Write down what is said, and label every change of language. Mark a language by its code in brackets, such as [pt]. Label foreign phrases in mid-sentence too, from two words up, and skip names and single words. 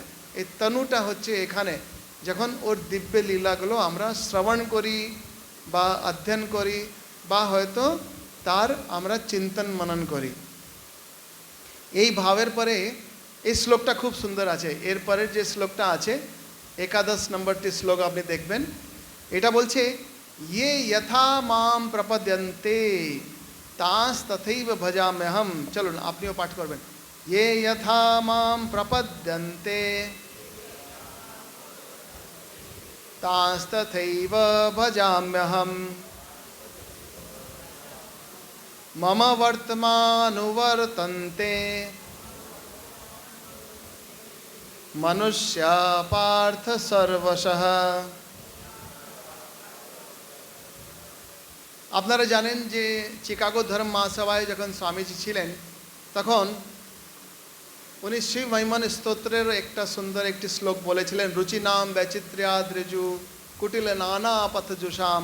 [bn] এই তনুটা হচ্ছে এখানে, যখন ওর দিব্য লীলাগুলো আমরা শ্রবণ করি বা অধ্যয়ন করি বা হয়তো তার আমরা চিন্তন মনন করি। এই ভাবের পরে এই শ্লোকটা খুব সুন্দর আছে। এরপরের যে শ্লোকটা আছে 11 নম্বরটি শ্লোক আপনি দেখবেন, এটা বলছে [sa] ये यथा माम प्रपद्यन्ते तास तथैव भजाम्यहम। [bn] চলো না আপনিও পাঠ করবেন। [sa] ये यथा माम प्रपद्यन्ते तास तथैव भजाम्यहम मम वर्तमानुवर्तन्ते मनुष्या पार्थ सर्वशः। [bn] আপনারা জানেন যে চিকাগো ধর্ম মহাসভায় যখন স্বামীজি ছিলেন, তখন উনি শিব মহিমন স্তোত্রের একটা সুন্দর একটি শ্লোক বলেছিলেন, [sa] রুচি নাম বৈচিত্র্যাদ ঋজু কুটিল নানা পথজুষাম।